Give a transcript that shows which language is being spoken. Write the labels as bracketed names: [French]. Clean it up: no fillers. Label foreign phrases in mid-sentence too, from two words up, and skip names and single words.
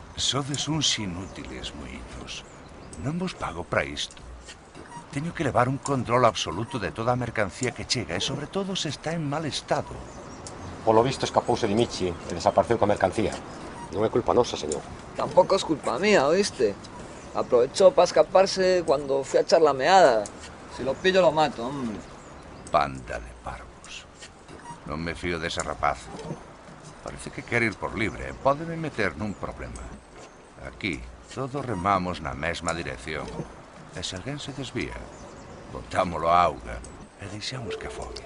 [Galician] Sodes uns inútiles, moiños. Non vos pago para isto. Teño que levar un control absoluto de toda a mercancía que chega e sobre todo se está en mal estado. Polo visto escapouse de Michi e desapareceu coa mercancía. Non é culpa nosa, señor. [Spanish] Tampoco es culpa mía, ¿oíste? Aprovechó para escaparse cuando fui a echar la meada. Si lo pillo lo mato, hombre. [Galician] Panda de parvos. Non me fío dese rapaz. Parece que quere ir por libre e pódeme meter nun problema. Aquí, todos remamos na mesma dirección. E se alguén se desvía, botámolo á auga e deixamos que afogue.